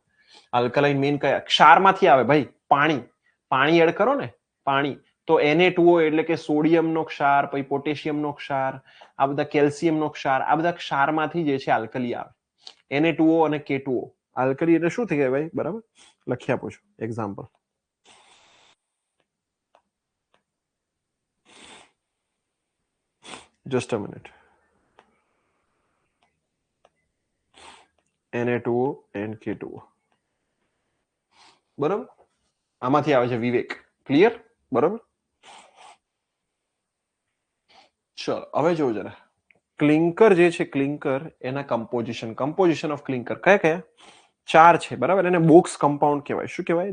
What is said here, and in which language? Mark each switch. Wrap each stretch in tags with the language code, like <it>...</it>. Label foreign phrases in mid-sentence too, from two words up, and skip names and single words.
<gu>આલ્કલાઇન મેઇન કયા? ક્ષારમાંથી આવે ભાઈ. પાણી, પાણી એડ કરો ને, પાણી. તો Na2O એટલે કે સોડિયમનો ક્ષાર, પછી પોટેશિયમનો ક્ષાર, આ બધા કેલ્શિયમનો ક્ષાર, આ બધા ક્ષારમાંથી જે છે આલ્કલી આવે. Na2O અને K2O. આલ્કલી એટલે શું થઈ ગયા ભાઈ? બરાબર, લખી આપું છું એક્ઝામ્પલ.</gu> <en>Just a minute. Na2O and K2O.</en> <gu>બરાબર, આમાંથી આવે છે વિવેક. ક્લિયર? બરાબર. ચલો હવે જોવું જરા. ક્લિંકર જે છે, ક્લિંકર એના</gu> <en>composition of clinker</en> <gu>કયા કયા? 4 છે, બરાબર. એને</gu> <en>box compound</en> <gu>કહેવાય. શું કહેવાય?</gu>